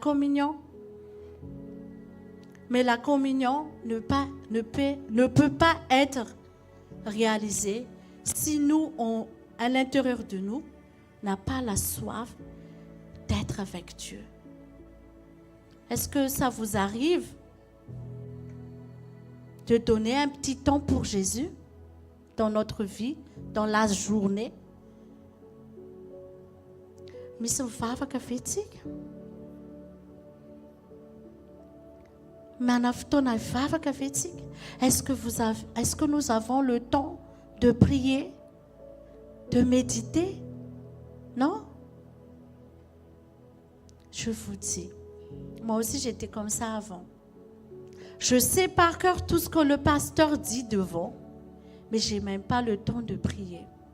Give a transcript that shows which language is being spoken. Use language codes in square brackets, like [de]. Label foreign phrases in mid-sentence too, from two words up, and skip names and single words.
[fr] Mais la communion ne peut pas être réalisée si nous, à l'intérieur de nous, n'a pas la soif d'être avec Dieu. Est-ce que ça vous arrive de donner un petit temps pour Jésus dans notre vie, dans la journée? [mg] Misy mivavaka fetsiky. Mana fotoana mivavaka fetsiky. [fr] Est-ce que nous avons le temps de prier, de méditer? Non? Je vous dis, moi aussi j'étais comme ça avant. Je sais par cœur tout ce que le pasteur dit devant, mais je n'ai même pas le temps de prier.